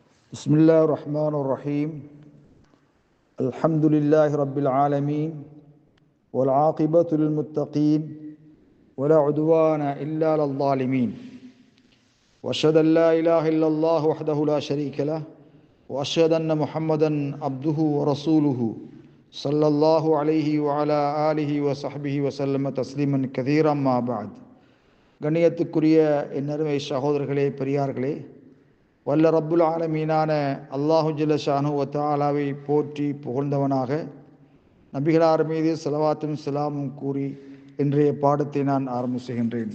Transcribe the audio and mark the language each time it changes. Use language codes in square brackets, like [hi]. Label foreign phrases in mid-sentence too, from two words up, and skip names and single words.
[ar] بسم الله الرحمن الرحيم الحمد لله رب العالمين والعاقبة للمتقين ولا عدوان إلا على الظالمين وأشهد أن لا إله إلا الله وحده لا شريك له وأشهد أن محمدا عبده ورسوله صلى الله عليه وعلى آله وصحبه وسلم تسليما كثيرا ما بعد [ta] கண்ணியத்துக்குரிய என்னருமை சகோதரர்களே பெரியார்களே, வல்ல ரப்புல் ஆலமீனான அல்லாஹு ஜல்ல ஷானு வ தஆலாவை போற்றி புகழ்ந்தவனாக நபிகளார் மீது ஸலவாத்தும் ஸலாமும் கூறி இன்றைய பாடத்தை நான் ஆரம்பிச்சுகின்றேன்.